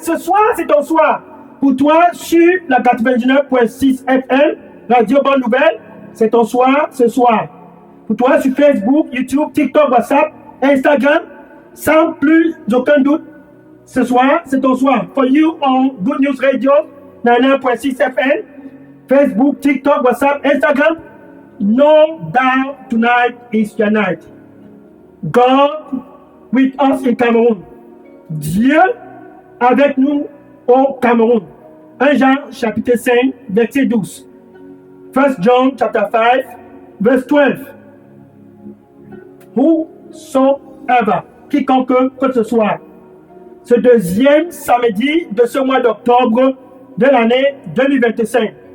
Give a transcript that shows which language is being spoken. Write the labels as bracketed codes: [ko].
[fr] Ce soir c'est ton soir. Pour toi sur la 99.6 FM, Radio Bonne Nouvelle, c'est ton soir ce soir. Pour toi sur Facebook, YouTube, TikTok, WhatsApp, Instagram, sans plus aucun doute, ce soir c'est ton soir. [en] For you on Good News Radio, 99.6 FM, Facebook, TikTok, WhatsApp, Instagram, no doubt tonight is your night. God with us in Cameroon. [fr] Dieu avec nous au Cameroun. 1 Jean chapitre 5, verset 12. [en] 1 John chapter 5, verse 12. [fr] Whosoever, quiconque que ce soit, ce deuxième samedi de ce mois d'octobre de l'année 2025.